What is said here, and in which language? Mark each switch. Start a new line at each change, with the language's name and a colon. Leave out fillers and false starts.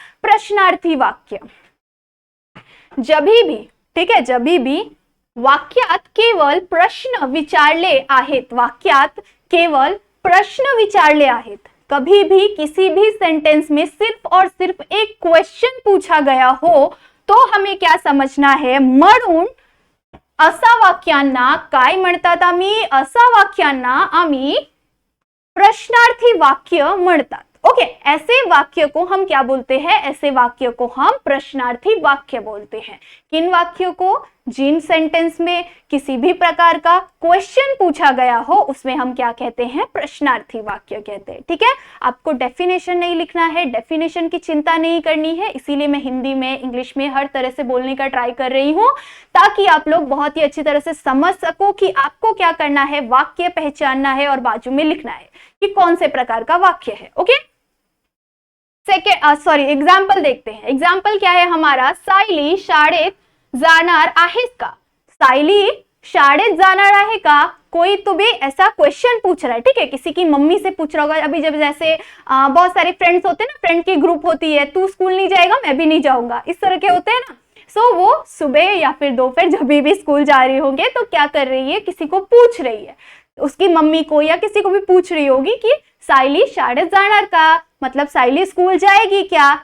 Hindi: प्रश्नार्थी वाक्य। जभी भी, ठीक है, जभी भी
Marathi: वाक्यात केवल प्रश्न विचारले आहेत,
Hindi: वाक्यात केवल प्रश्न विचारले आहेत, कभी भी किसी भी सेंटेंस में सिर्फ और सिर्फ एक क्वेश्चन पूछा गया हो तो हमें क्या समझना है?
Marathi: म्हणून असा वाक्यांना काय म्हणतात आम्ही? असा वाक्यांना आम्ही प्रश्नार्थी वाक्य म्हणतात।
Hindi: ओके, ऐसे वाक्य को हम क्या बोलते हैं? ऐसे वाक्य को हम प्रश्नार्थी वाक्य बोलते हैं। किन वाक्यों को? जिन सेंटेंस में किसी भी प्रकार का क्वेश्चन पूछा गया हो उसमें हम क्या कहते हैं? प्रश्नार्थी वाक्य कहते हैं। ठीक है, आपको डेफिनेशन नहीं लिखना है, डेफिनेशन की चिंता नहीं करनी है, इसीलिए मैं हिंदी में, इंग्लिश में हर तरह से बोलने का ट्राई कर रही हूँ ताकि आप लोग बहुत ही अच्छी तरह से समझ सको कि आपको क्या करना है, वाक्य पहचानना है और बाजू में लिखना है कि कौन से प्रकार का वाक्य है। ओके, एग्जाम्पल देखते हैं। एग्जाम्पल क्या है हमारा?
Marathi: सायली शाळेत जाणार आहेस का? सायली शाळेत जाणार आहे का?
Hindi: कोई तो भी ऐसा क्वेश्चन पूछ रहा है, ठीक है, किसी की मम्मी से पूछ रहा होगा। अभी जब जैसे बहुत सारे फ्रेंड्स होते हैं ना, फ्रेंड की ग्रुप होती है, तू स्कूल नहीं जाएगा मैं भी नहीं जाऊंगा, इस तरह के होते हैं ना। सो वो सुबह या फिर दोपहर जब भी स्कूल जा रही होंगे तो क्या कर रही है, किसी को पूछ रही है, उसकी मम्मी को या किसी को भी पूछ रही होगी कि
Marathi: साइली शाळेत जाणार का,
Hindi: मतलब साइली स्कूल जाएगी क्या।